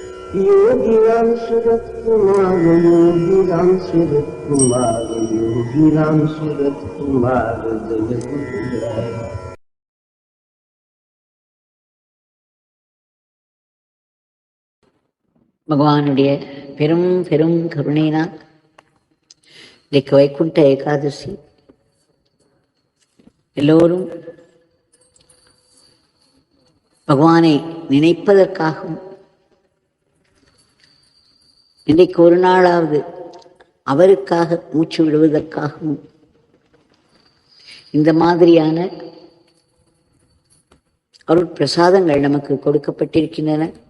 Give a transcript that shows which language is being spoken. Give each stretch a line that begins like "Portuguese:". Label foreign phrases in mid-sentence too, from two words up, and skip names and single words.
Tamil: योगीराम सूरत कुमार, योगीराम सूरत कुमार, योगीराम सूरत कुमार जय गुरुराय। பகவானுடைய பெரும் பெரும் கருணையினால் இன்றைக்கு வைகுண்ட ஏகாதசி. எல்லோரும் பகவானை நினைப்பதற்காகவும் இன்றைக்கு ஒரு நாளாவது அவருக்காக மூச்சு விடுவதற்காகவும் இந்த மாதிரியான அருட்பிரசாதங்கள் நமக்கு கொடுக்கப்பட்டிருக்கின்றன.